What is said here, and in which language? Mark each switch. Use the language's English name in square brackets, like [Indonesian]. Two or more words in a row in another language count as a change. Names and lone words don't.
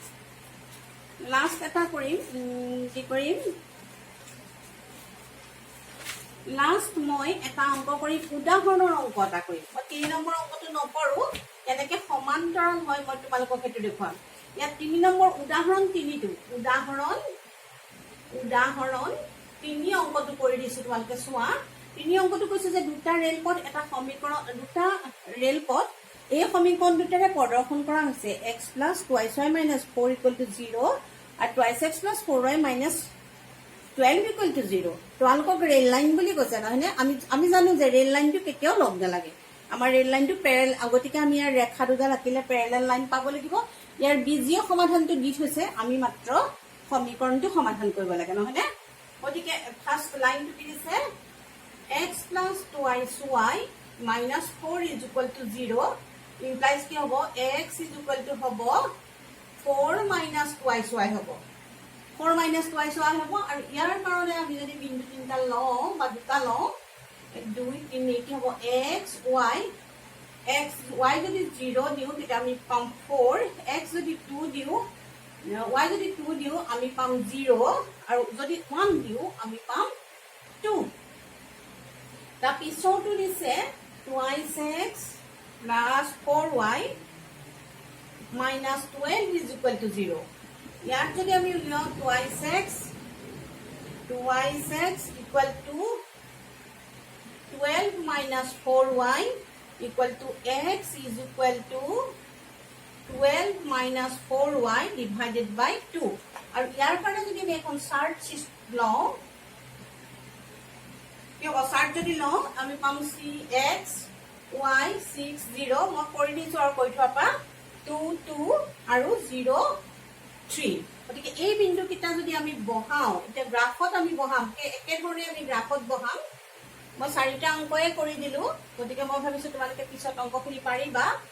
[Assamese] কি কৰিম লাষ্ট মই এটা অংক কৰি উদাহৰণৰ অংক এটা কৰিম মই 3 নম্বৰ অংকটো নকৰো এনেকে সমান্তৰাল হয় মই তোমালোকক হেতু দেখুৱাম ইয়াত 3 নম্বৰ উদাহৰণ 3টো উদাহৰণ 3 অংকটো কৰি দিছো তোমালোকে চোৱা 3 অংকটো কৈছে যে দুটা ৰেলপথ এটা সমীকৰণ দুটা ৰেলপথ এই সমীকৰণ দুটাৰে প্ৰদৰ্শন কৰা হৈছে [English] x plus 2y minus 4 equal to 0 [Assamese] আৰু [English] 2x plus 4y minus 12 equal to [Assamese] 0 তোমালোকক [English] rail line [Assamese] বুলি কৈছে নহয়নে আমি জানো যে ৰেল লাইনটো কেতিয়াও লগ নালাগে আমাৰ ৰেল লাইনটো পেৰেল আগতিকে আমি ইয়াৰ ৰেখা দুডাল আঁকিলে [English] parallel line [Assamese] পাব লাগিব ইয়াৰ বীজীয় সমাধানটো দি থৈছে আমি মাত্ৰ সমীকৰণটো সমাধান কৰিব লাগে নহয়নে গতিকে [English] first line [Assamese] কি দিছে [English] x plus 2y minus 4 is equal to 0 implies [Assamese] কি হ'ব [English] x is equal to [Assamese] হ'ব 4 minus 2y হ'ব 4 minus 2y হ'ব আৰু ইয়াৰ কাৰণে আমি যদি বিন্দু তিনটা লওঁ বা দুটা লওঁ 2 3 কি হ'ব x y যদি 0 দিও তেতিয়া আমি পাম 4 x যদি 2 দিও y যদি 2 দিও আমি পাম 0 আৰু যদি 1 দিও আমি পাম 2 তা পিছৰটো দিছে [English] 2x plus 4y minus 12 is equal to 0 [Assamese] ইয়াত যদি আমি লওঁ 2x [English] equal to 12 minus 4y equal to x is equal to 12 minus 4y divided by 2 [Assamese] আৰু ইয়াৰ কাৰণে যদি আমি এখন চাৰ্ট লওঁ কি হ'ব চাৰ্ট যদি লওঁ আমি পাম cx y 6 0 মই কৰি দিছো আৰু কৈ থোৱা 2 2 আৰু 0 3 গতিকে এই বিন্দু কিটা যদি আমি বহাও এটা গ্ৰাফত আমি বহাম একে ধৰণে আমি গ্ৰাফত বহাম মই চাৰিটা অংকয়ে কৰি দিলো গতিকে মই ভাবিছো তোমালোকে পিছত অংকখিনি পাৰিবা